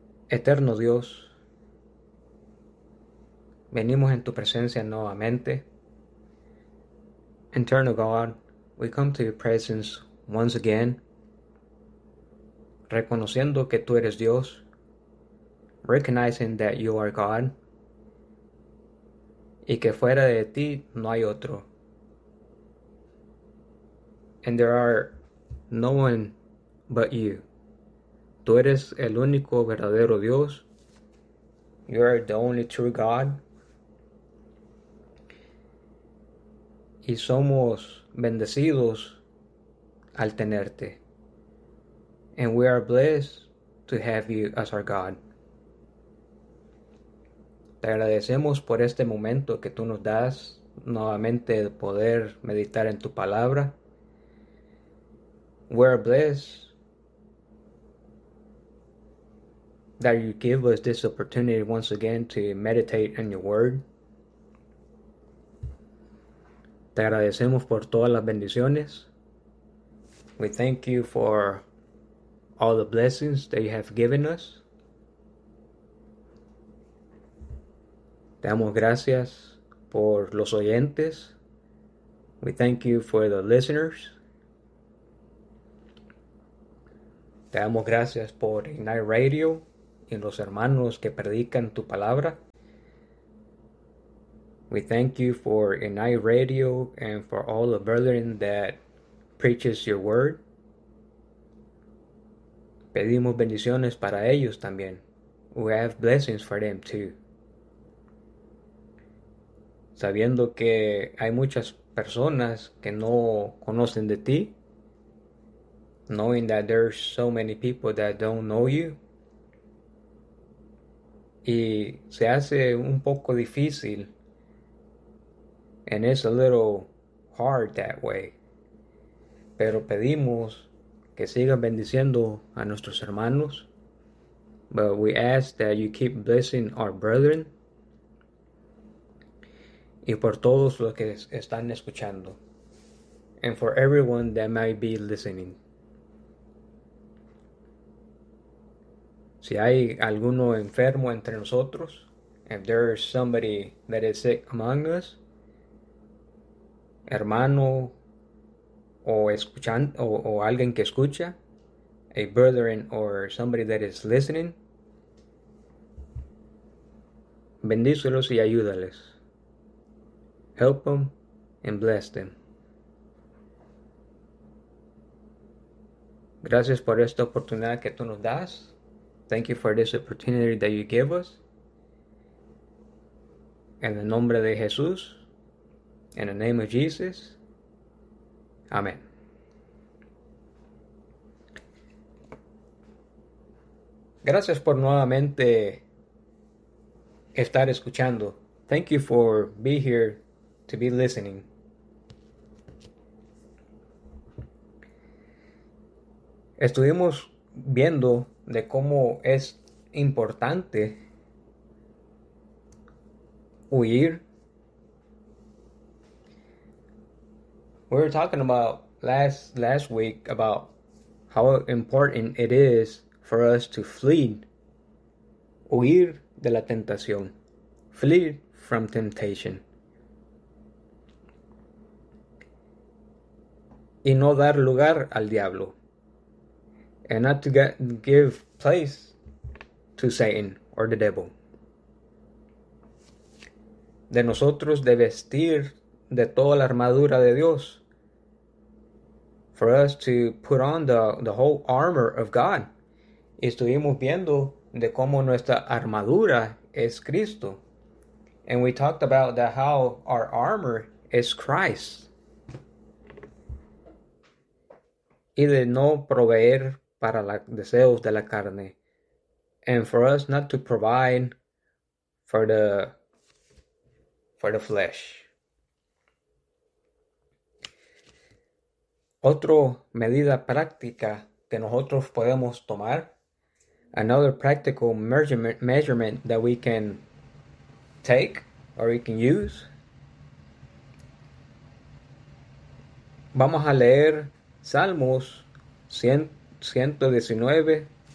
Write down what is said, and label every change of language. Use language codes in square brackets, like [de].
[es] Eterno Dios, venimos en tu presencia nuevamente. [en] Eternal God, we come to your presence once again, [es] reconociendo que tú eres Dios, [en] recognizing that you are God. [es] Y que fuera de ti no hay otro. [en] And there are no one but you. [es] Tú eres el único verdadero Dios. [en] You are the only true God. [es] Y somos bendecidos al tenerte. [en] And we are blessed to have you as our God. [es] Te agradecemos por este momento que tú nos das nuevamente de poder meditar en tu palabra. [en] We are blessed that you give us this opportunity once again to meditate in your word. [es] Te agradecemos por todas las bendiciones. [en] We thank you for all the blessings that you have given us. [es] Te damos gracias por los oyentes. [en] We thank you for the listeners. [es] Te damos gracias por Ignite Radio y los hermanos que predican tu palabra. [en] We thank you for Ignite Radio and for all the brethren that preaches your word. [es] Pedimos bendiciones para ellos también. [en] We have blessings for them too. [es] Sabiendo que hay muchas personas que no conocen de ti, [en] knowing that there's so many people that don't know you, [es] y se hace un poco difícil, [en] and it's a little hard that way, [es] pero pedimos que sigas bendiciendo a nuestros hermanos, [en] but we ask that you keep blessing our brethren. [es] Y por todos los que están escuchando. [en] And for everyone that might be listening. [es] Si hay alguno enfermo entre nosotros, [en] if there is somebody that is sick among us, [es] hermano o escuchando o alguien que escucha, [en] a brethren or somebody that is listening, [es] bendícelos y ayúdales. [en] Help them and bless them. [es] Gracias por esta oportunidad que tú nos das. [en] Thank you for this opportunity that you give us. [es] En el nombre de Jesús. [en] In the name of Jesus. [es] Amén. Gracias por nuevamente estar escuchando. [en] Thank you for being here. To be listening. [es] Estuvimos viendo de cómo es importante huir. [en] We were talking about last week about how important it is for us to flee, [es] huir de la tentación, [en] flee from temptation. [es] y no dar lugar al diablo. [en] And not to give place to Satan or the devil. [es] De nosotros de vestir de toda la armadura de Dios. [en] For us to put on the whole armor of God. [es] Y estuvimos viendo de cómo nuestra armadura es Cristo. [en] And we talked about that how our armor is Christ. [es] Y de no proveer para los deseos de la carne. [en] And for us not to provide for the flesh. [es] Otra medida práctica que nosotros podemos tomar. [en] Another practical measurement that we can take or we can use. [es] Vamos a leer Salmos 119.